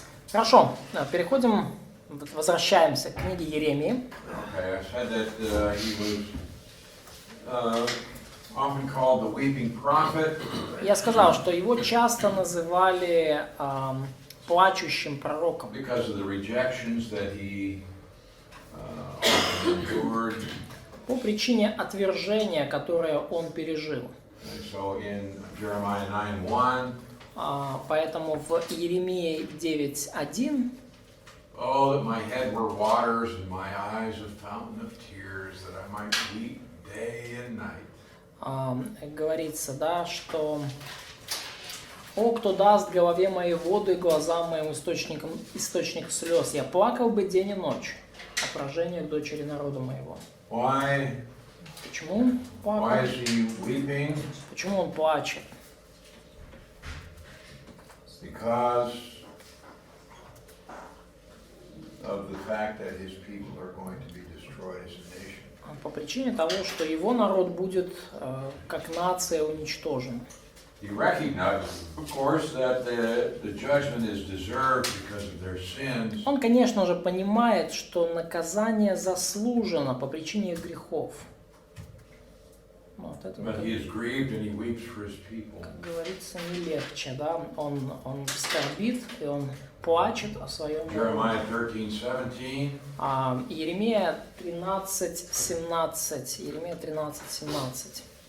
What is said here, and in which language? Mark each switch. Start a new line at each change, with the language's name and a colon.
Russian: Хорошо, возвращаемся к книге Иеремии.
English: Okay, I said that he was often called the weeping prophet.
Russian: Я сказал, что его часто называли плачущим пророком.
English: Because of the rejections that he often endured.
Russian: По причине отвержения, которое он пережил.
English: And so in Jeremiah 9:1.
Russian: Поэтому в Иеремии 9:1.
English: Oh, that my head were waters and my eyes a fountain of tears, that I might weep day and night.
Russian: Говорится, да, что «О, кто даст голове моей воду и глазам моим источник слез, я плакал бы день и ночь о поражениях дочери народа моего».
English: Why?
Russian: Почему плакал?
English: Why is he weeping?
Russian: Почему он плачет?
English: Because of the fact that his people are going to be destroyed as a nation.
Russian: По причине того, что его народ будет как нация уничтожен.
English: He recognizes, of course, that the judgment is deserved because of their sins.
Russian: Он, конечно же, понимает, что наказание заслужено по причине их грехов. Вот это,
English: But he is grieved and he weeps for his people.
Russian: Как говорится, не легче, да? Он скорбит и он плачет о своем народе.
English: Jeremiah 13:17.
Russian: Иеремия 13:17. Иеремия 13:17.